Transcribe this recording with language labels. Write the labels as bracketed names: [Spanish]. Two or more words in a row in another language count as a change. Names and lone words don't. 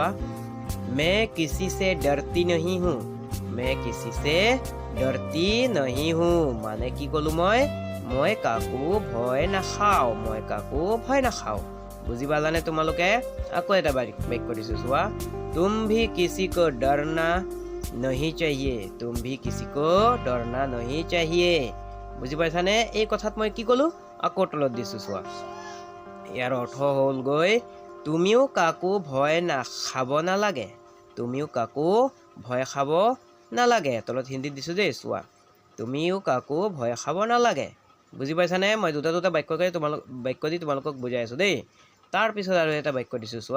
[Hindi] मैं किसी से डरती नहीं हूँ। मैं किसी से डरती नहीं हूँ [Assamese] মানে কি ক'লো মই কাকো ভয় নাখাওঁ। মই কাকো ভয় নাখাওঁ। বুজি পালানে তোমালোকে আকৌ এটা বাক্য দিছো চোৱা [Hindi] तुम भी किसी को डरना नहीं चाहिए तुम भी किसी को डरना नहीं चाहिए [Assamese] বুজি পাইছানে এই কথাত মই কি ক'লো আকৌ তলত দিছো চোৱা ইয়াৰ অৰ্থ হ'ল গৈ তুমিও কাকো ভয় খাব নালাগে তুমিও কাকো ভয় খাব নালাগে তলত হিন্দীত দিছো দেই চোৱা তুমিও কাকো ভয় খাব নালাগে বুজি পাইছানে মই দুটা বাক্য দি তোমালোকক বুজাই আছো দেই তাৰ পিছত আৰু এটা বাক্য দিছো চোৱা